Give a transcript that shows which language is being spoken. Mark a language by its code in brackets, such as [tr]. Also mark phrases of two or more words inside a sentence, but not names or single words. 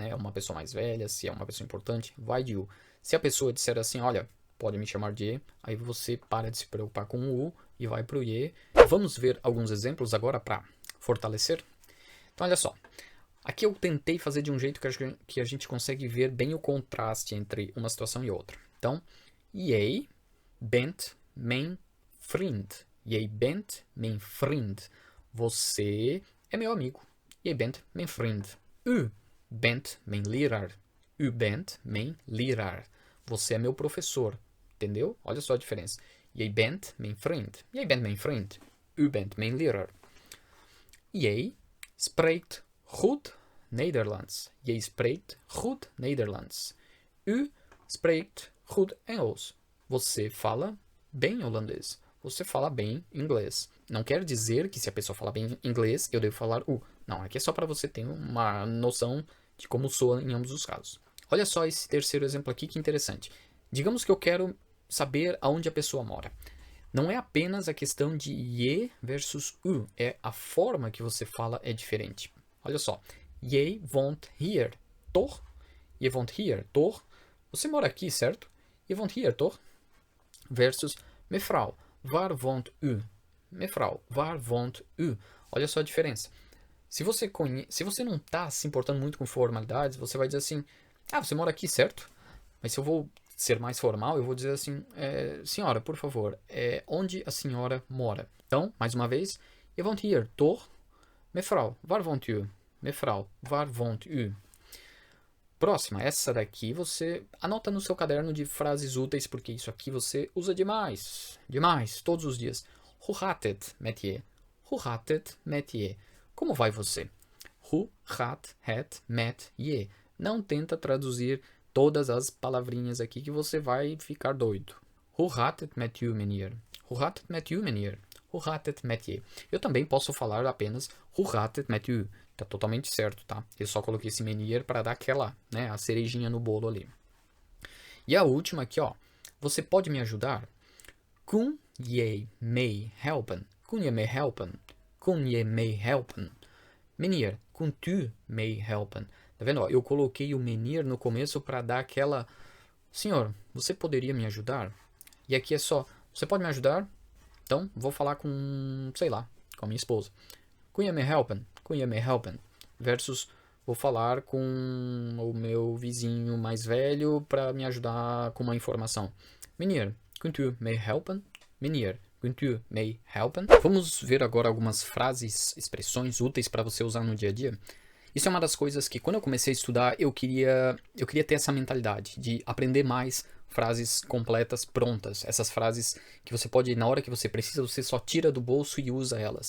[pt] É uma pessoa mais velha, se é uma pessoa importante, vai de U. Se a pessoa disser assim, olha, pode me chamar de E, aí você para de se preocupar com o U e vai pro E. Vamos ver alguns exemplos agora para fortalecer? Então, olha só. Aqui eu tentei fazer de um jeito que a gente consegue ver bem o contraste entre uma situação e outra. Então, [nl] jij bent mijn vriend. Jij bent mijn vriend. [pt] Você é meu amigo. [nl] Jij bent mijn vriend. U bent mijn leraar. U bent mijn leraar. [pt] Você é meu professor. Entendeu? Olha só a diferença. [nl] Jij bent mijn vriend. Jij bent mijn vriend. U bent mijn leraar. Jij spreekt goed Nederlands. Jij spreekt goed Nederlands. U spreekt goed Engels. [pt] Você fala bem holandês. Você fala bem inglês. Não quer dizer que se a pessoa fala bem inglês, eu devo falar u. Não, aqui é só para você ter uma noção de como soa em ambos os casos. Olha só esse terceiro exemplo aqui, que interessante. Digamos que eu quero saber aonde a pessoa mora. Não é apenas a questão de je versus u, é a forma que você fala é diferente. Olha só, [nl] jij woont hier, toch? Je woont hier, toch? [pt] Você mora aqui, certo? [nl] Je woont hier, toch? Versus mevrouw, waar woont u? Mevrouw, waar woont u? [pt] Olha só a diferença. Se você não está se importando muito com formalidades, você vai dizer assim, você mora aqui, certo? Mas se eu vou ser mais formal, eu vou dizer assim, senhora, por favor, onde a senhora mora? Então, mais uma vez, [nl] je woont hier, toch? Mevrouw, waar woont u? Mevrouw, waar woont u? [pt] Próxima, essa daqui você anota no seu caderno de frases úteis, porque isso aqui você usa demais, todos os dias. [nl] Hoe gaat het met je? Hoe gaat het met je? [pt] Como vai você? [nl] Hoe gaat het met je? [pt] Não tenta traduzir todas as palavrinhas aqui que você vai ficar doido. [nl] Hoe gaat het met u, meneer? Hoe gaat het met u, meneer? Hoe gaat het met je? [pt] Eu também posso falar apenas [nl] hoe gaat het met u? [pt] Tá totalmente certo, tá? Eu só coloquei esse meneer para dar aquela, né, a cerejinha no bolo ali. E a última aqui, ó. Você pode me ajudar? [nl] Kun je mij helpen? Kun je mij helpen? Kun je mij helpen? Meneer, kunt u mij helpen? [pt] Tá vendo? Ó, eu coloquei o meneer no começo para dar aquela... Senhor, você poderia me ajudar? E aqui é só... Você pode me ajudar? Então, vou falar com... Sei lá, com a minha esposa. [nl] Kun je mij helpen? Kun je mij helpen? Versus... [pt] Vou falar com o meu vizinho mais velho para me ajudar com uma informação. [nl] Meneer, kunt u mij helpen? Meneer, kunt u mij helpen? [pt] Vamos ver agora algumas frases, expressões úteis para você usar no dia a dia. Isso é uma das coisas que, quando eu comecei a estudar, eu queria ter essa mentalidade de aprender mais frases completas, prontas. Essas frases que você pode, na hora que você precisa, você só tira do bolso e usa elas.